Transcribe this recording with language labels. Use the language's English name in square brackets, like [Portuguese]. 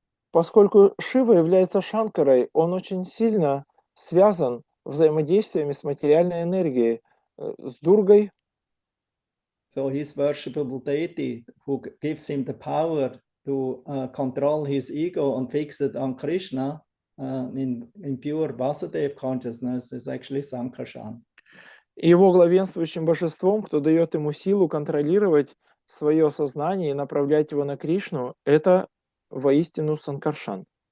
[Russian] Поскольку Шива является Шанкарой, он очень сильно связан взаимодействиями с материальной энергией, с Дургой. [English] So his worshipable deity who gives him the power to control his ego and fix it on Krishna in pure Vasudev consciousness is actually Sankarshan. [Russian] И его главенствующим божеством, кто дает ему силу контролировать свое сознание и направлять его на Кришну, это воистину Санкаршан.